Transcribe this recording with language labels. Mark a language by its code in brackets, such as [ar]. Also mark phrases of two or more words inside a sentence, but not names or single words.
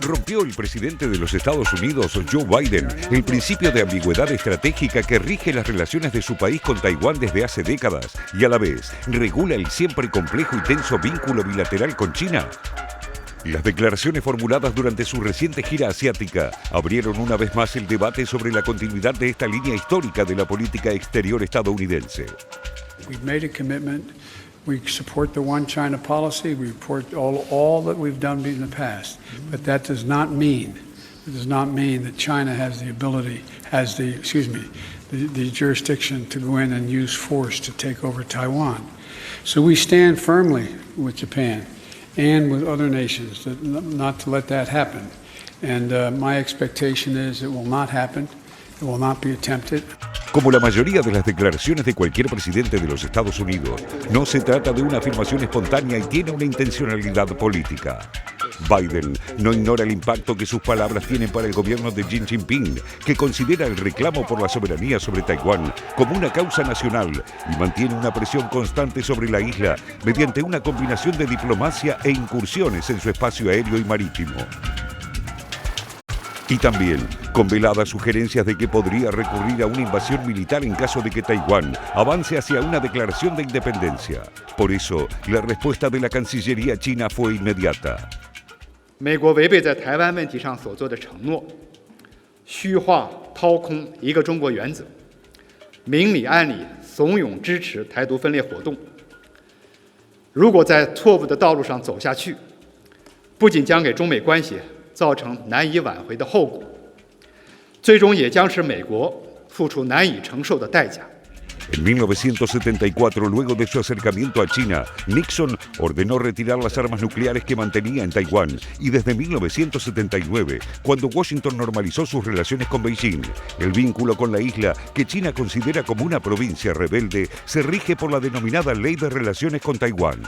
[es] desafió el presidente de los Estados Unidos, Joe Biden, el principio de ambigüedad estratégica que rige las relaciones de su país con Taiwán desde hace décadas y a la vez regula el siempre complejo y tenso vínculo bilateral con China. Las declaraciones formuladas durante su reciente gira asiática abrieron una vez más el debate sobre la continuidad de esta línea histórica de la política exterior estadounidense. [en] We've made a commitment. We support the One China policy. We support all that we've done in the past. But that does not mean that China has the ability, the jurisdiction to go in and use force to take over Taiwan. So we stand firmly with Japan and with other nations not to let that happen. And my expectation is it will not happen. It will not be attempted. [es] Como la mayoría de las declaraciones de cualquier presidente de los Estados Unidos, no se trata de una afirmación espontánea y tiene una intencionalidad política. Biden no ignora el impacto que sus palabras tienen para el gobierno de Xi Jinping, que considera el reclamo por la soberanía sobre Taiwán como una causa nacional y mantiene una presión constante sobre la isla mediante una combinación de diplomacia e incursiones en su espacio aéreo y marítimo. Y también con veladas sugerencias de que podría recurrir a una invasión militar en caso de que Taiwán avance hacia una declaración de independencia. Por eso, la respuesta de la Cancillería china fue inmediata. [zh] 美国违背在台湾问题上所做的承诺，虚化掏空一个中国原则，明里暗里怂恿支持台独分裂活动。如果在错误的道路上走下去，不仅将给中美关系造成难以挽回的后果，最终也将使美国付出难以承受的代价。 [es] En 1974, luego de su acercamiento a China, Nixon ordenó retirar las armas nucleares que mantenía en Taiwán y desde 1979, cuando Washington normalizó sus relaciones con Beijing, el vínculo con la isla, que China considera como una provincia rebelde, se rige por la denominada Ley de Relaciones con Taiwán.